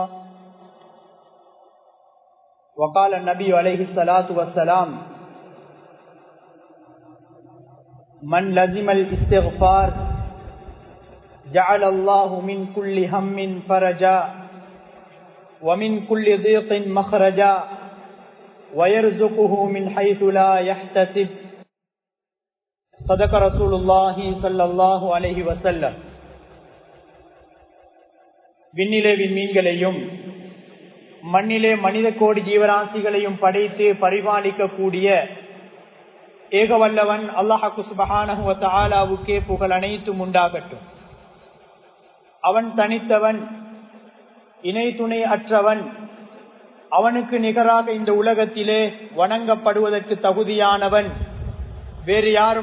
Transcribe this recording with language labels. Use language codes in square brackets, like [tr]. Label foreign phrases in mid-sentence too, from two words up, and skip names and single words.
[ar] وقال النبي عليه الصلاة والسلام من لزم الاستغفار جعل الله من كل هم فرجا ومن كل ضيق مخرجا ويرزقه من حيث لا يحتسب. صدق رسول الله صلى الله عليه وسلم. [ta] விண்ணிலே விண்மீன்களையும் மண்ணிலே மனித கோடி ஜீவராசிகளையும் படைத்து பரிபாலிக்க கூடிய ஏகவல்லவன் அல்லாஹ் [ar] سبحانه و تعالى [ta] புகழ் அனைத்தும் உண்டாகட்டும். அவன் தனித்தவன், இணை துணை அற்றவன், அவனுக்கு நிகராக இந்த உலகத்திலே வணங்கப்படுவதற்கு தகுதியானவன் வேறு யாரும்